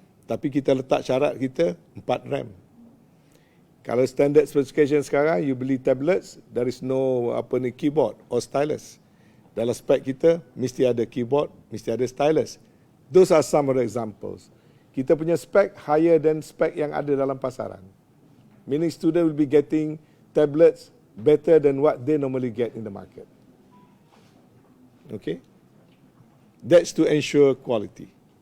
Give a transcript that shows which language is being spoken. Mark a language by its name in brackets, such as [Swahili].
[Malay] Tapi kita letak syarat kita [English] 4 RAM. [Malay] Kalau [English] standard specification [Malay] sekarang, [English] you [Malay] beli [English] tablets, there is no keyboard or stylus. [Malay] Dalam spek kita, mesti ada keyboard, mesti ada stylus. [English] Those are some of the examples. [Malay] Kita punya spek [English] higher than [Malay] spek yang ada dalam pasaran. [English] Meaning student will be getting tablets better than what they normally get in the market. Okay? That's to ensure quality.